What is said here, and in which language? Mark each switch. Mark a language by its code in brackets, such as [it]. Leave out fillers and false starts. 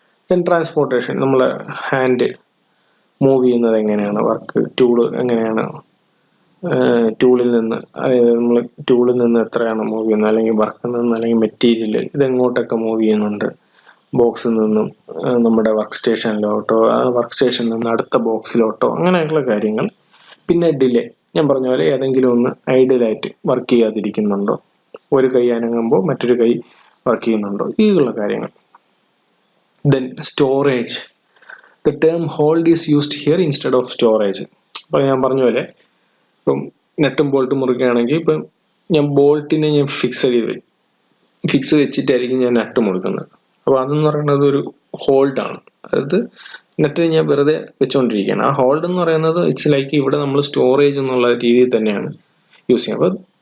[ml] Then transportation, നമ്മൾ hand move ചെയ്യുന്നത് എങ്ങനെയാണ്, വർക്ക് ടൂള് എങ്ങനെയാണ്, ടൂളിൽ നിന്ന് അതായത് നമ്മൾ ടൂളിൽ നിന്ന് എത്രയാണ് മൂവ് ചെയ്യുന്നത്, അല്ലെങ്കിൽ വർക്കിൽ നിന്ന് അല്ലെങ്കിൽ മെറ്റീരിയൽ ഇതെങ്ങോട്ടൊക്കെ മൂവ് ചെയ്യുന്നുണ്ട്, ബോക്സിൽ നിന്നും നമ്മുടെ വർക്ക് സ്റ്റേഷനിലോട്ടോ, വർക്ക് സ്റ്റേഷനിൽ നിന്ന് അടുത്ത ബോക്സിലോട്ടോ, അങ്ങനെയൊക്കെയുള്ള കാര്യങ്ങൾ. പിന്നെ ഡിലേ, ഞാൻ പറഞ്ഞ പോലെ ഏതെങ്കിലും ഒന്ന് ഐഡിയലായിട്ട് വർക്ക് ചെയ്യാതിരിക്കുന്നുണ്ടോ, ഒരു കൈ അനങ്ങുമ്പോൾ മറ്റൊരു കൈ വർക്ക് ചെയ്യുന്നുണ്ടോ, ഈയുള്ള കാര്യങ്ങൾ. [en] Then storage. The term hold is used here instead of storage. [ml] അപ്പോൾ ഞാൻ പറഞ്ഞ പോലെ ഇപ്പം നെട്ടും ബോൾട്ടും മുറുക്കുകയാണെങ്കിൽ ഇപ്പം ഞാൻ ബോൾട്ടിനെ ഞാൻ ഫിക്സ് വെച്ചിട്ടായിരിക്കും ഞാൻ നട്ട് മുറുക്കുന്നത്. അപ്പോൾ അതെന്ന് പറയുന്നത് ഒരു ഹോൾഡാണ്. അതായത് നെറ്റിന് ഞാൻ വെറുതെ വെച്ചുകൊണ്ടിരിക്കുകയാണ്. ആ ഹോൾഡ് എന്ന് പറയുന്നത് [en] it's like [ml] ഇവിടെ നമ്മൾ സ്റ്റോറേജ് എന്നുള്ള രീതിയിൽ തന്നെയാണ് യൂസ് ചെയ്യുന്നത്.